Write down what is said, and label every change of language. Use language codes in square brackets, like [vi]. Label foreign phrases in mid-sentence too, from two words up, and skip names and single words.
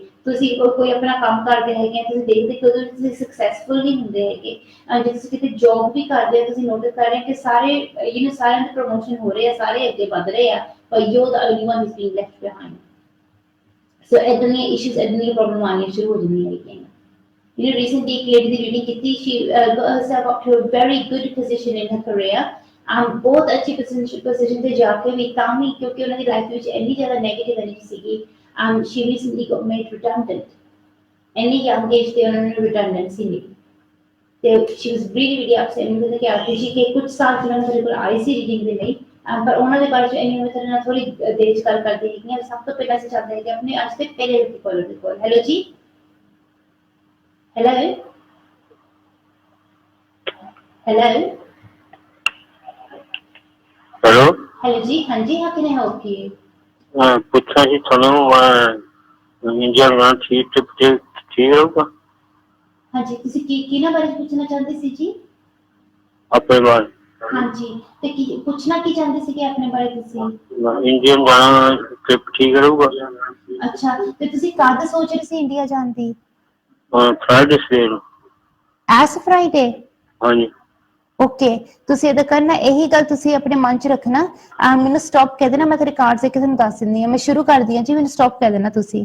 [pa] ਤੁਸੀਂ ਕੋਈ ਆਪਣਾ ਕੰਮ ਕਰਦੇ ਹੈਗੇ, ਤੁਸੀਂ ਦੇਖਦੇ ਕਿ ਉਹਦੇ ਵਿੱਚ ਤੁਸੀਂ ਸਕਸੈਸਫੁਲ ਨਹੀਂ ਹੁੰਦੇ ਹੈਗੇ। ਜੇ ਤੁਸੀਂ ਕਿਤੇ ਜੌਬ ਵੀ ਕਰਦੇ ਹੋ, ਤੁਸੀਂ ਨੋਟਿਸ ਕਰ ਰਹੇ ਕਿ ਸਾਰੇ ਸਾਰਿਆਂ ਦੇ ਪ੍ਰਮੋਸ਼ਨ ਹੋ ਰਹੇ ਆ, ਸਾਰੇ ਅੱਗੇ ਵੱਧ ਰਹੇ ਆ, ਪਰ [en] you the only one is being left behind. [pa] ਸੋ ਏਦਾਂ ਦੀਆਂ ਇਸ਼ੂਜ਼, ਏਦਾਂ ਦੀਆਂ ਪ੍ਰੋਬਲਮ ਆਉਣੀਆਂ ਸ਼ੁਰੂ ਹੋ ਜਾਂਦੀਆਂ ਹੈਗੀਆਂ। Recently ਇੱਕ ਲੇਡੀ ਦੀ ਰੀਡਿੰਗ ਕੀਤੀ, [en] she got herself up to a very good position in her career। [pa] ਬਹੁਤ ਅੱਛੀ ਪੋਜੀਸ਼ਨ ਤੇ ਜਾ ਕੇ ਵੀ ਤਾਂ ਵੀ ਕਿਉਂਕਿ ਉਹਨਾਂ ਦੀ ਲਾਈਫ ਵਿੱਚ ਇੰਨੀ ਜ਼ਿਆਦਾ [en] negative energy [pa] ਸੀਗੀ, [en] she recently got made redundant। [pa] ਇੰਨੀ [en] young age [pa] ਤੇ ਉਹਨਾਂ ਨੂੰ ਰਿਡੰਡੈਂਸੀ ਮਿਲੀ ਤੇ [en] she was really upset। [pa] ਮੈਨੂੰ ਕਹਿੰਦੇ ਕਿ ਆਰਤੀ ਜੀ ਕਿ ਕੁਝ ਸਾਲ ਪਹਿਲਾਂ ਮੇਰੇ ਕੋਲ ਆਈ ਸੀ ਰੀਡਿੰਗ ਦੇ ਲਈ, ਪਰ ਉਹਨਾਂ ਦੇ ਬਾਰੇ ਚ ਇੰਨੀ ਮੈਂ ਤੁਹਾਡੇ ਨਾਲ ਥੋੜੀ ਦੇਰ ਚ ਗੱਲ ਕਰਦੀ ਹੈਗੀ ਹਾਂ। ਸਭ ਤੋਂ ਪਹਿਲਾਂ ਅਸੀਂ ਚਾਹੁੰਦੇ ਹਾਂ ਕਿ ਆਪਣੇ ਅੱਜ ਦੇ ਪਹਿਲੇ ਕਾਲਰ ਦੇ ਕੋਲ। ਹੈਲੋ ਜੀ, ਹੈਲੋ ਹੈਲੋ हेलो ਹੈਲੋ ਜੀ, ਹਾਂ ਜੀ, [en] how can I help you? [pa] ਪੁੱਛਣਾ ਜੀ ਥਾਨੂੰ ਇੰਡੀਆ ਮੇਂ ਠੀਕ ਠੀਕ ਰਹੂਗਾ ਹਾਂ ਜੀ, ਤੁਸੀ ਕੀ ਨਾ ਬਾਰੇ ਪੁੱਛਣਾ ਚਾਹੁੰਦੇ ਸੀ ਜੀ? ਆਪਣੇ ਬਾਰੇ। ਹਾਂ ਜੀ, ਤੇ ਕੀ ਪੁੱਛਣਾ ਕੀ ਚਾਹੁੰਦੇ ਸੀ ਕਿ ਆਪਣੇ ਬਾਰੇ ਤੁਸੀ? ਇੰਡੀਆ ਮੇਂ ਜਾਣਾ ਟ੍ਰਿਪ ਠੀਕ ਰਹੂਗਾ। ਅੱਛਾ, ਤੇ ਤੁਸੀ ਕਦ ਸੋਚ ਰਹੇ ਸੀ ਇੰਡੀਆ ਜਾਣ ਦੀ? ਫ੍ਰਾਈਡੇ ਸਵੇਰ ਐਸ ਫ੍ਰਾਈਡੇ? ਹਾਂ ਜੀ। ओके, ਤੁਸੀਂ ਇਹਦਾ ਕਰਨਾ, ਇਹੀ ਗੱਲ ਤੁਸੀਂ ਆਪਣੇ ਮਨ 'ਚ ਰੱਖਣਾ। ਮੈਨੂੰ ਸਟਾਪ ਕਹਿ ਦੇਣਾ, ਮੈਂ ਤੇਰੇ ਕਾਰਡ ਸੇ ਤੁਹਾਨੂੰ ਦੱਸ ਦਿੰਦੀ ਹਾਂ। ਮੈਂ ਸ਼ੁਰੂ ਕਰਦੀ ਹਾਂ ਜੀ, ਮੈਨੂੰ ਸਟਾਪ ਕਹਿ ਦੇਣਾ ਤੁਸੀਂ।